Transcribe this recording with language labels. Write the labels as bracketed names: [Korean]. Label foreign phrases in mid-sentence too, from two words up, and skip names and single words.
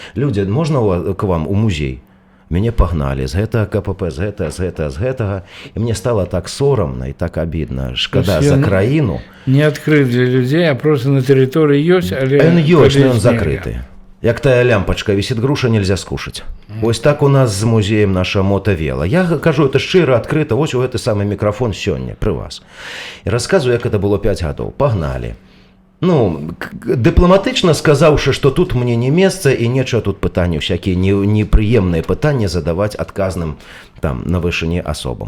[Belarusian] Людзі, можна к вам у музей? Мяне пагналі з гэтага КПП, з гэтага. І мне стала так сорамна і так абідна. Шкада за краіну. Не адкрыт для людзей, а просто на тэрыторыі ёсць, але... Ён ёсць, но ён закрыты. Як тая лямпачка, [Russian] висит груша, нельзя скушать. [Belarusian] Вось так у нас з музеем наша Мотавела. Я кажу, это шчыра, адкрыта, вось у гэты самы мікрафон сёння, пры вас. І расказваю, як это было 5 гадоў. Пагналі. Ну, дыпламатычна сказаўшы, што тут мне не месца і нечага тут пытанні, всякія непрыемныя пытанні задаваць адказным там на вышыні асобам.